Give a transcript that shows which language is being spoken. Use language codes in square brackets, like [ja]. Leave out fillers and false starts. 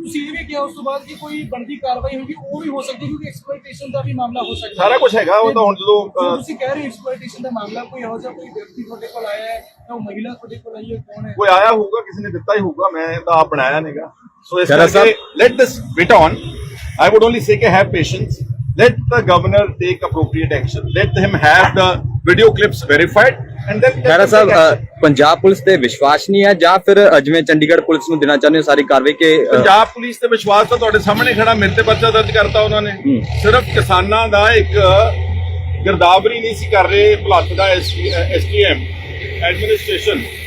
[pa] ਤੁਸੀਂ ਇਹ ਵੀ ਕਿਹਾ ਉਸ ਤੋਂ ਬਾਅਦ ਕਿ ਕੋਈ ਬਣਦੀ ਕਾਰਵਾਈ ਹੋਗੀ, ਉਹ ਵੀ ਹੋ ਸਕਦੀ ਕਿਉਂਕਿ ਐਕਸਪਲੋਇਟੇਸ਼ਨ ਦਾ ਵੀ ਮਾਮਲਾ ਹੋ ਸਕਦਾ। ਸਾਰਾ ਕੁਝ ਹੈਗਾ। ਉਹ ਤਾਂ ਹੁਣ ਜਦੋਂ ਤੁਸੀਂ ਕਹਿ ਰਹੇ ਹੋ ਐਕਸਪਲੋਇਟੇਸ਼ਨ ਦਾ ਮਾਮਲਾ, ਕੋਈ ਇਹੋ ਜਿਹਾ ਕੋਈ ਵਿਅਕਤੀ ਤੁਹਾਡੇ ਕੋਲ ਆਇਆ ਹੈ ਜਾਂ ਉਹ ਮਹਿਲਾ ਤੁਹਾਡੇ ਕੋਲ ਆਈ ਹੈ, ਕੌਣ ਹੈ? ਕੋਈ ਆਇਆ ਹੋਊਗਾ, ਕਿਸੇ ਨੇ ਦਿੱਤਾ ਹੀ ਹੋਊਗਾ, ਮੈਂ ਤਾਂ ਆਪ ਬਣਾਇਆ ਨਹੀਂਗਾ। ਸੋ ਇਸ ਖਹਿਰਾ ਕਰਕੇ [en] Let this bit on. I would only say [pa] ਕਿ [en] have patience, let the governor take appropriate action, let him have the video clips verified and then [pa] Khaira Sahib, Punjab police ਤੇ ਵਿਸ਼ਵਾਸ ਨਹੀਂ ਹੈ ਜਾਂ ਫਿਰ ਜਿਵੇਂ ਚੰਡੀਗੜ੍ਹ ਪੁਲਿਸ ਨੂੰ ਦੇਣਾ ਚਾਹੁੰਦੇ ਹੋ ਸਾਰੀ ਕਾਰਵਾਈ ਕਿ ਪੰਜਾਬ ਪੁਲਿਸ ਤੇ ਵਿਸ਼ਵਾਸ ਤਾਂ ਤੁਹਾਡੇ ਸਾਹਮਣੇ ਖੜਾ, ਮੇਰੇ ਤੇ ਪਰਚਾ ਦਰਜ ਕਰਤਾ ਉਹਨਾਂ ਨੇ। ਸਿਰਫ ਕਿਸਾਨਾਂ ਦਾ ਇੱਕ ਗਿਰਦਾਵਰੀ ਨਹੀਂ ਸੀ ਕਰ ਰਹੇ ਭੁਲੱਥ ਦਾ STM ਐਡਮਿਨਿਸਟ੍ਰੇਸ਼ਨ।